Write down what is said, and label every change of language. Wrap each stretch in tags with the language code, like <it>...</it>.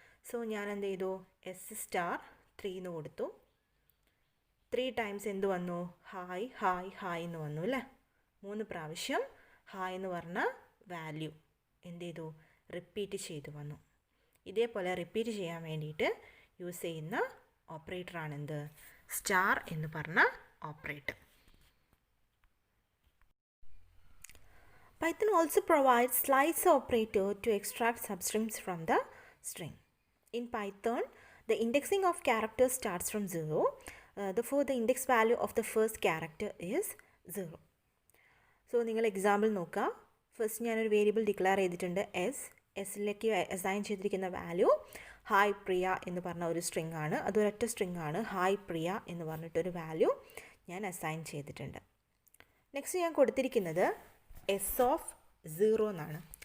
<ml>So ഞാൻ എന്ത് ചെയ്തു, എസ് സ്റ്റാർ 3 എന്ന് കൊടുത്തു. 3 ടൈംസ് എന്ത് വന്നു, ഹായ് ഹായ് ഹായ് എന്ന് വന്നു അല്ലേ. 3 പ്രാവശ്യം ഹായ് എന്ന് പറഞ്ഞ വാല്യൂ എന്ത് ചെയ്തു, റിപ്പീറ്റ് ചെയ്ത് വന്നു. ഇതേപോലെ റിപ്പീറ്റ് ചെയ്യാൻ വേണ്ടിയിട്ട് യൂസ് ചെയ്യുന്ന ഓപ്പറേറ്ററാണ് എന്ത്, സ്റ്റാർ എന്ന് പറഞ്ഞ operator.</ml> <en>Python also provides slice operator to extract substrings from the string. In Python, the indexing of characters starts from 0. Therefore, the index value of the first character is 0.</en> <ml>So, നിങ്ങൾ example നോക്കുക. First ഞാനൊരു variable declare ചെയ്തിട്ടുണ്ട് എസിലേക്ക് assign ചെയ്തിരിക്കുന്ന value hi പ്രിയ എന്ന് പറഞ്ഞ ഒരു string ആണ്. അതൊരൊറ്റ സ്ട്രിങ് ആണ്. ഹായ് പ്രിയ എന്ന് പറഞ്ഞിട്ടൊരു വാല്യൂ ഞാൻ അസൈൻ ചെയ്തിട്ടുണ്ട്. നെക്സ്റ്റ് ഞാൻ കൊടുത്തിരിക്കുന്നത് എസ് ഓഫ് 0 എന്നാണ്.</ml>